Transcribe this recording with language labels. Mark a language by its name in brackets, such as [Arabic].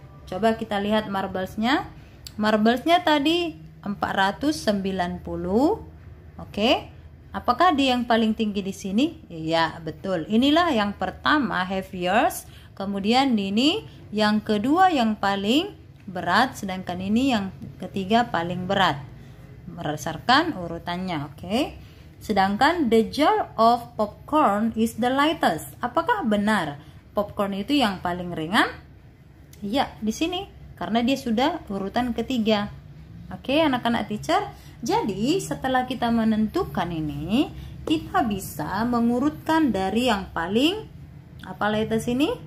[Indonesian] Coba kita lihat marblesnya. Marblesnya tadi 490. Oke. Apakah dia yang paling tinggi di sini? Iya, betul. Inilah yang pertama heaviest. Kemudian ini yang kedua yang paling berat, sedangkan ini yang ketiga paling berat. Berdasarkan urutannya, oke. Sedangkan [English] the jar of popcorn is the lightest. [Indonesian] Apakah benar popcorn itu yang paling ringan? Iya, di sini karena dia sudah urutan ketiga. Oke, anak-anak teacher. Jadi, setelah kita menentukan ini, kita bisa mengurutkan dari yang paling apa lightest ini?